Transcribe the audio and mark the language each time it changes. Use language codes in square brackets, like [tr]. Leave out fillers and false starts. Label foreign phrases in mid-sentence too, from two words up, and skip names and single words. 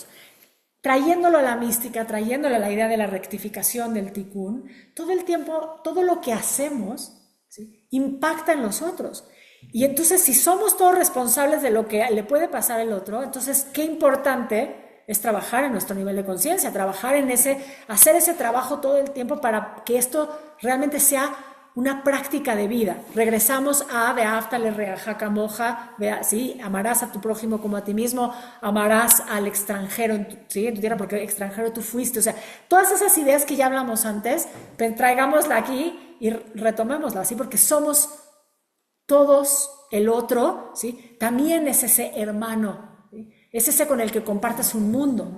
[es] Trayéndolo a la mística, trayéndolo a la idea de la rectificación del tikkun, todo el tiempo, todo lo que hacemos, ¿sí?, impacta en los otros. Y entonces, si somos todos responsables de lo que le puede pasar al otro, entonces, qué importante es trabajar en nuestro nivel de conciencia, trabajar en hacer ese trabajo todo el tiempo para que esto realmente sea una práctica de vida. Regresamos a [he] ואהבת לרעך כמוך, [es] ¿sí?, amarás a tu prójimo como a ti mismo, amarás al extranjero en tu tierra, porque extranjero tú fuiste. O sea, todas esas ideas que ya hablamos antes, traigámosla aquí y retomémosla, ¿sí?, porque somos todos el otro, ¿sí?, también es ese hermano, ¿sí?, es ese con el que compartes un mundo.